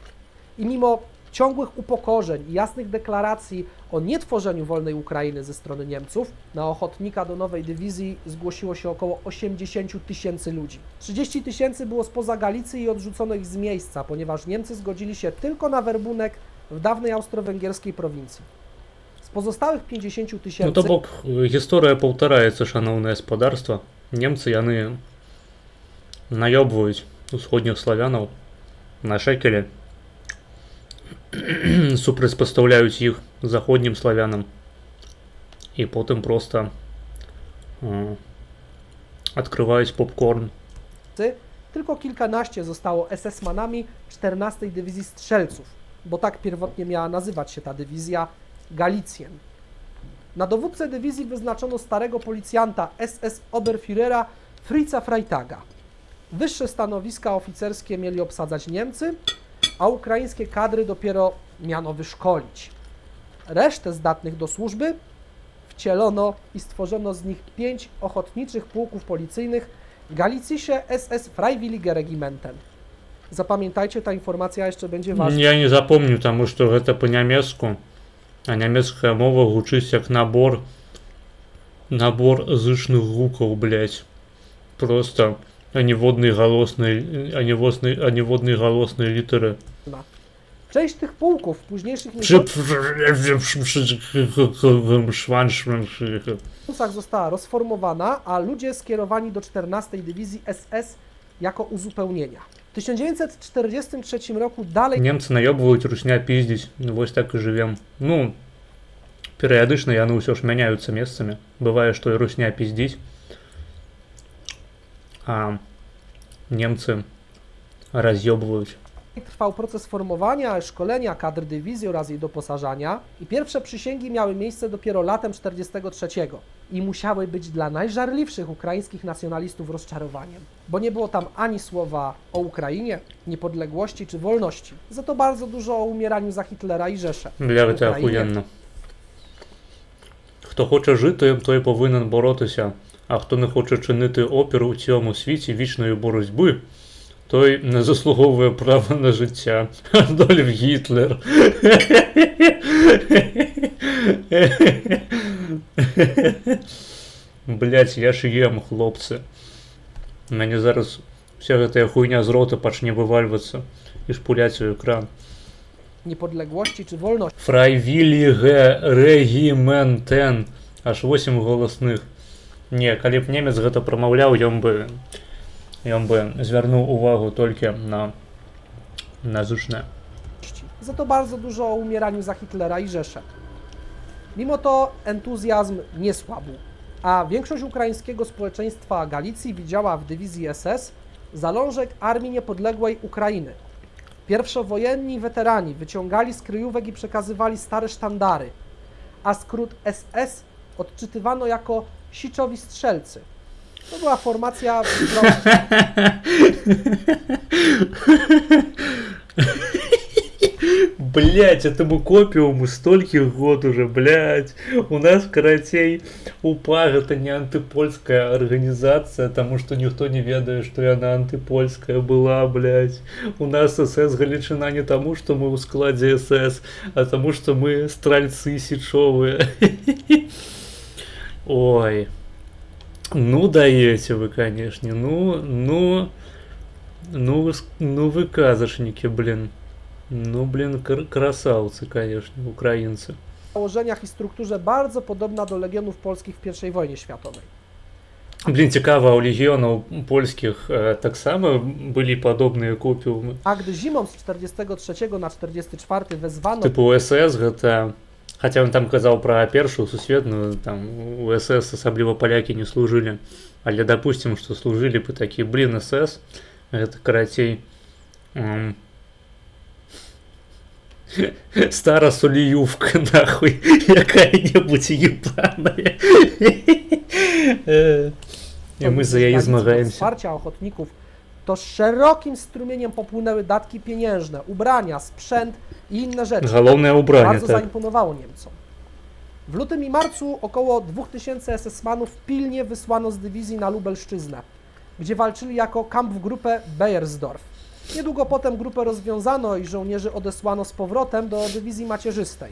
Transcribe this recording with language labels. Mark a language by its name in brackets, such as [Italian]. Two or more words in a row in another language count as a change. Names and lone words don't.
[Polish] I mimo ciągłych upokorzeń i jasnych deklaracji o nietworzeniu wolnej Ukrainy ze strony Niemców, na ochotnika do nowej dywizji zgłosiło się około 80 000 ludzi. 30 000 było spoza Galicji i odrzucono ich z miejsca, ponieważ Niemcy zgodzili się tylko na werbunek w dawnej austro-węgierskiej prowincji. Z pozostałych 50 000 [Belarusian] Ну то бок, гісторыя паўтараецца, шаноўнае спадарства. Немцы яны наёбваюць усходніх славянаў на шекелі, супрацьпастаўляюць іх заходнім славянам і потым проста адкрываюць попкорн. [Polish] tylko kilkanaście zostało SS-manami 14 Dywizji Strzelców, bo tak pierwotnie miała nazywać się ta dywizja, Galicjen. Na dowódcę dywizji wyznaczono starego policjanta SS Oberführera Fritza Freitaga. Wyższe stanowiska oficerskie mieli obsadzać Niemcy, a ukraińskie kadry dopiero miano wyszkolić. Resztę zdatnych do służby wcielono i stworzono z nich 5 ochotniczych pułków policyjnych [German] Galicische SS Freiwillige Regimenten. [Polish] Zapamiętajcie, ta informacja jeszcze będzie ważna. [Belarusian] Я не запомню, таму што гэта па-нямецку, а нямецкая мова гучыць як набор зычных гукаў, блядь. Просто аніводнай галоснай літары. [Polish] Część tych pułków w późniejszych miesiącach została rozformowana, a ludzie skierowani do 14 Dywizji SS jako uzupełnienia. W 1943 roku dalej [Belarusian] Немцы наёбваюць, русня пиздзіць, вось так і жывем. Ну, перыядычна яны ўсё ж мяняюцца месцамі. Бывае, што і русня пиздзіць, а немцы раз'ёбваюць. [Polish] trwał proces formowania, szkolenia kadr dywizji oraz jej doposażania i pierwsze przysięgi miały miejsce dopiero latem 1943 i musiały być dla najżarliwszych ukraińskich nacjonalistów rozczarowaniem, bo nie było tam ani słowa o Ukrainie, niepodległości czy wolności. Za to bardzo dużo o umieraniu za Hitlera i Rzeszę. [Belarusian] Бля, гэта ахуенна. [Ukrainian] Хто хоче жити, той повинен боротися, а хто не хоче чинити опір у цьому світі вічної боротьби, той не заслуговує права на життя. [Belarusian] Адольф Гітлер. Блять, я ж ем, хлопці. Мені зараз вся гэтая хуйня з рота пачне вывальвацца і шпуляць у екран. [Polish] Niepodległości czy wolności. [German] Freiwillige Regimenten. [Ukrainian] Аж 8 голосних. [Belarusian] Не, калі б немец гэта прамаўляў, ён бы звярнуў увагу толькі на зычнае. [Polish] Za to bardzo dużo o umieraniu za Hitlera i Rzeszę. Mimo to entuzjazm nie słabł, a większość ukraińskiego społeczeństwa Galicji widziała w dywizji SS zalążek Armii Niepodległej Ukrainy. Pierwszowojenni weterani wyciągali z kryjówek i przekazywali stare sztandary, a skrót SS odczytywano jako Siczowi Strzelcy. To była formacja... [Russian] Блять, этому копиуму стольких год уже, блять. У нас, карацей, УПА это не антипольская организация, потому что никто не ведает, что она антипольская была, блять. У нас СС Галичина не тому, что мы в складе СС, а тому, что мы стрельцы сичевые. Ой. Ну даете вы, конечно. Ну вы казашники, блин. Ну, блин, красавцы, конечно, украинцы. [Polish] W założeniach i strukturze bardzo podobna do legionów polskich w I wojnie światowej. [Ukrainian] Блін, цікаво, [Belarusian] у легіонаў польскіх таксама былі падобныя копіумы. [Polish] A gdy zimą z 43 na 44 wezwano [Belarusian] Тыпу СС гэта... Хаця ён там казаў пра першую сусветную, там у СС асабліва палякі не служылі. Але дапусцім, што служылі бы такі, блін, СС, гэта карацей... Старосоліювка, нахуй, якая-небудзь ебаная. І мы за яе змагаемся. [Polish] wsparcia ochotników, to szerokim strumieniem popłynęły datki pieniężne, ubrania, sprzęt i inne rzeczy. [Belarusian] Галоўнае ўбранне, [Polish] Bardzo [Belarusian] так. [Polish] zaimponowało Niemcom. W lutym i marcu około 2000 SS-manów pilnie wysłano z dywizji na Lubelszczyznę, gdzie walczyli jako Kampfgruppe Beiersdorf. Niedługo potem grupę rozwiązano i żołnierzy odesłano z powrotem do dywizji macierzystej.